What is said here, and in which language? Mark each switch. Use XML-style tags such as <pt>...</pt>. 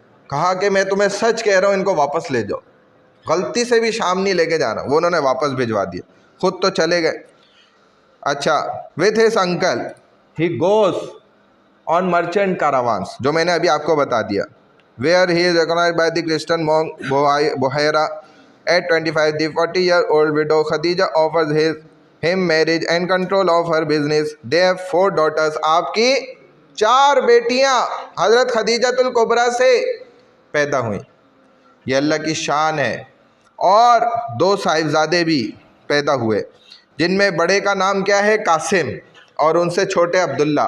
<hi>कहा कि मैं तुम्हें सच कह रहा हूँ, इनको वापस ले जाओ, गलती से भी शाम नहीं लेके जाना। वो उन्होंने वापस भिजवा दिया, खुद तो चले गए। अच्छा,</hi> <en>with his uncle he goes on merchant caravans,</en> <hi>जो मैंने अभी आपको बता दिया,</hi> <en>Where he is recognised by the Christian monk Buhaira at 25। द 40-year-old widow Khadija offers him marriage and control of her business. They have 4 daughters.</en> <hi>आपकी 4 बेटियां हज़रत खदीजतुल कुबरा से पैदा हुई, ये अल्लाह की शान है। और 2 साहिबजादे भी पैदा हुए, जिनमें बड़े का नाम क्या है, कासिम, और उनसे छोटे अब्दुल्ला।</hi>